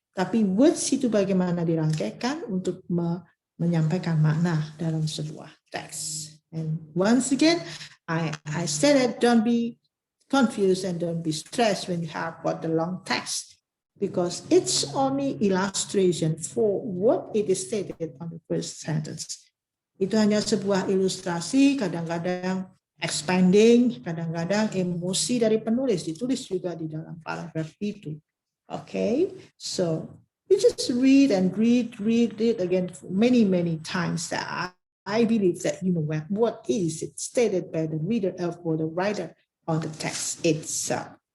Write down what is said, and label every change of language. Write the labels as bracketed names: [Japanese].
[Indonesian] Tapi words itu bagaimana dirangkaikan untuk menyampaikan makna dalam sebuah teks. [English] And once again, I said, don't be confused and don't be stressed when you have got the long text, because it's only illustration for what it is stated on the first sentence. [Indonesian] Itu hanya sebuah ilustrasi, kadang-kadang expanding, kadang-kadang emosi dari penulis ditulis juga di dalam paragraf itu. [English] Okay, so you just read it again many times. That I believe that you know what is it stated by the reader or the writer on the text itself.